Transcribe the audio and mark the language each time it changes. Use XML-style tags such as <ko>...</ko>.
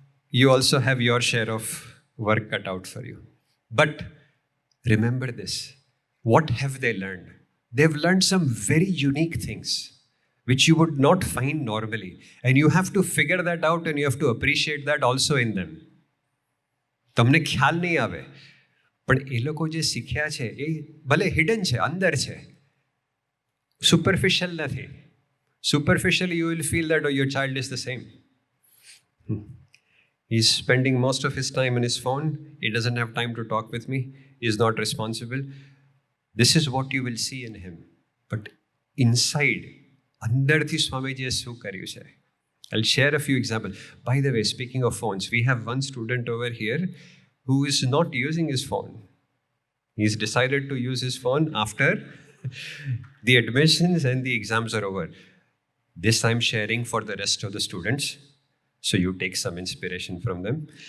<en>you also have your share of work cut out for you. But remember this, what have they learned? They've learned some very unique things which you would not find normally. And you have to figure that out and you have to appreciate that also in them.</en> <gu>તમને ખ્યાલ નહીં આવે, પણ એ લોકો જે શીખ્યા છે એ ભલે હિડન છે, અંદર છે, સુપરફિશિયલ નથી.</gu> <en>Superficially, you will feel that, oh, your child is the same. He's spending most of his time on his phone. He doesn't have time to talk with me. He is not responsible. This is what you will see in him. But inside,</en> <gu>અંદરથી સ્વામીજીએ શું કર્યું છે?</gu> <en>I'll share a few examples. By the way, speaking of phones, we have one student over here who is not using his phone. He's decided to use his phone after the admissions and the exams are over. This I'm sharing for the rest of the students, so you take some inspiration from them.</en>